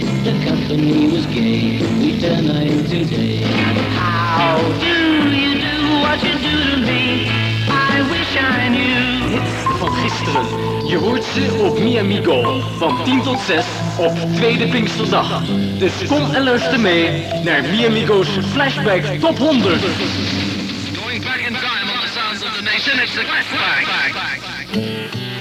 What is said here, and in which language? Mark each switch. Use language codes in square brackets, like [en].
[en] the company was gay, we turned night today. How do you do what you do to me? I wish I knew. [nl] Hits van gisteren, je hoort ze op Mi Amigo. Van 10 tot 6 op tweede Pinksterdag. Dus kom en luister mee naar Mi Amigo's Flashback Top 100. [en] Going back in time on the sounds of the nation, it's the Flashback.